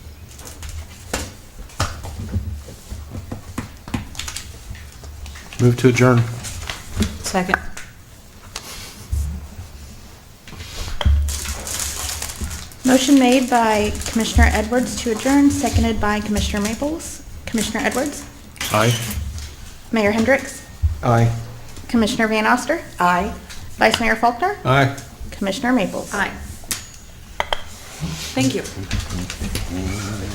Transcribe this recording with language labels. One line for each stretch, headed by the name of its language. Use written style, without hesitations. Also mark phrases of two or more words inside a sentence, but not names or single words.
English: Move to adjourn. Second. Motion made by Commissioner Edwards to adjourn, seconded by Commissioner Maples. Commissioner Edwards? Aye. Mayor Hendricks? Aye. Commissioner Van Oster? Aye. Vice Mayor Faulkner? Aye. Commissioner Maples? Aye. Thank you.